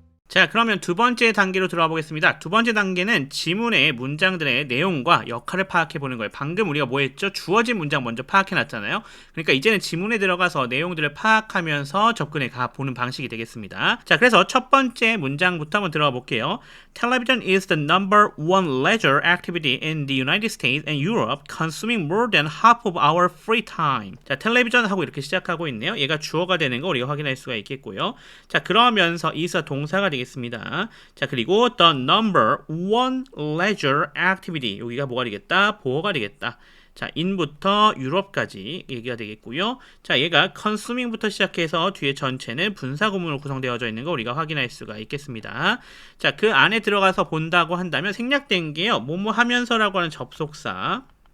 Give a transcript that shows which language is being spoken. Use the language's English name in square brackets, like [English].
[Korean] 자, 그러면 두 번째 단계로 들어가 보겠습니다. 두 번째 단계는 지문의 문장들의 내용과 역할을 파악해 보는 거예요. 방금 우리가 뭐 했죠? 주어진 문장 먼저 파악해 놨잖아요. 그러니까 이제는 지문에 들어가서 내용들을 파악하면서 접근해 가 보는 방식이 되겠습니다. 자, 그래서 첫 번째 문장부터 한번 들어가 볼게요. [English] Television is the number one leisure activity in the United States and Europe, consuming more than half of our free time. [Korean] 자, 텔레비전 하고 이렇게 시작하고 있네요. 얘가 주어가 되는 거 우리가 확인할 수가 있겠고요. 자, 그러면서 is 동사가 되겠습니다. [English] 자, 그리고 the number one leisure activity. [Korean] 여기가 뭐가 되겠다? 보어가 되겠다. 자, in부터 유럽까지 얘기가 되겠고요. 자, 얘가 consuming부터 시작해서 뒤에 전체는 분사구문으로 구성되어져 있는 거 우리가 확인할 수가 있겠습니다. 자, 그 안에 들어가서 본다고 한다면 생략된 게요. 뭐뭐 하면서라고 하는 접속사.